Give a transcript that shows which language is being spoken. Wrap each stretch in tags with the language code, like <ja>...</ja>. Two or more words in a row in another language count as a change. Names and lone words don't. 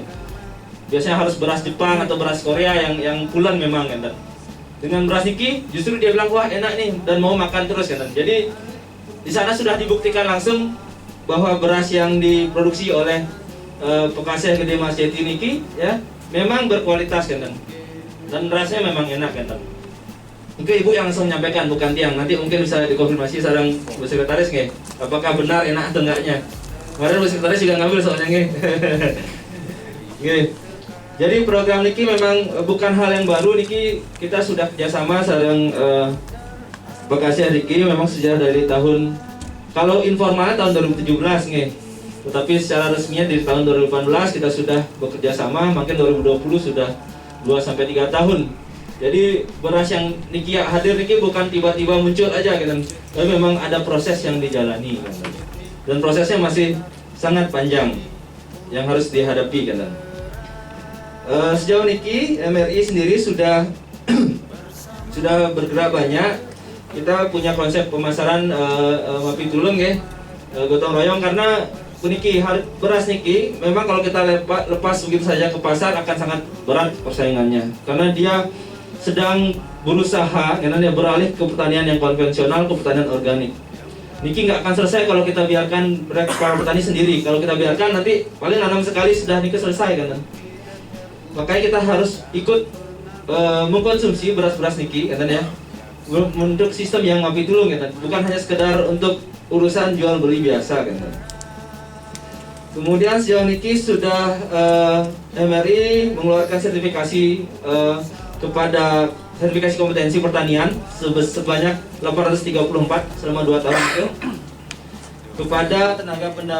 <id>Biasanya harus beras Jepang atau beras Korea yang pulen memang, Dengan beras niki justru dia bilang wah enak nih dan mau makan terus, Jadi di sana sudah dibuktikan langsung bahwa beras yang diproduksi oleh pekaseh Gede Mas Ceti niki ya memang berkualitas, dan rasanya memang enak, Itu ibu yang langsung menyampaikan, bukan tiang. Nanti mungkin bisa dikonfirmasi sarang Bu Sekretaris apakah benar enak atau enggaknya. Kemarin Bu Sekretaris juga ngambil soalnya Jadi program niki memang bukan hal yang baru niki, kita sudah kerjasama sareng Bekasi niki memang sejak dari tahun, kalau informalnya tahun 2017 tetapi secara resminya di tahun 2018 kita sudah bekerja sama, mungkin 2020 sudah 2-3 tahun. Jadi beras yang niki hadir niki bukan tiba-tiba muncul aja, tapi memang ada proses yang dijalani, dan prosesnya masih sangat panjang yang harus dihadapi, Sejauh niki MRI sendiri sudah sudah bergerak banyak. Kita punya konsep pemasaran Mapi Tulung gotong royong, karena niki beras niki memang kalau kita lepas begitu saja ke pasar akan sangat berat persaingannya, karena dia sedang berusaha dia beralih ke pertanian yang konvensional, ke pertanian organik. Niki nggak akan selesai kalau kita biarkan para petani sendiri. Kalau kita biarkan nanti paling nanam sekali sudah niki selesai, Makanya kita harus ikut mengkonsumsi beras-beras niki, ya, untuk sistem yang Mapi Tulung, bukan hanya sekedar untuk urusan jual beli biasa, Kemudian sejauh niki sudah MRI mengeluarkan sertifikasi kepada sertifikasi kompetensi pertanian sebanyak 834 selama 2 tahun itu kepada tenaga</id>